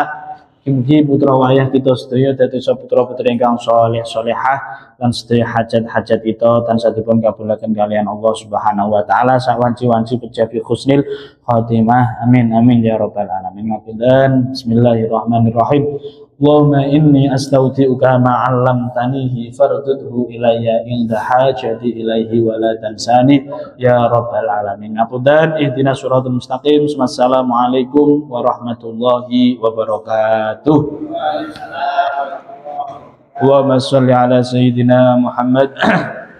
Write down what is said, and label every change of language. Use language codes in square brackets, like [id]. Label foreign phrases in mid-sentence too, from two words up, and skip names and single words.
[jv] Mugi putra wayah kita sedaya dados putra-putri ingkang saleh salehah lan sedaya hajat-hajat kita tansah dipun kabulaken kalian Allah [ar] سبحانه وتعالى [jv] sawanci-wanci pejabi [ar] حسن الخاتمة. آمين آمين يا رب العالمين. [jv] Ngapunten. [ar] Bismillahirrahmanirrahim. اللهم إني أستودعك ما علمتنيه فاردده إلي عند حاجتي إليه ولا تنسني يا رب العالمين. [jv] Ngapunten. [ar] اهدنا الصراط المستقيم. والسلام عليكم ورحمة الله وبركاته. اللهم صل على سيدنا محمد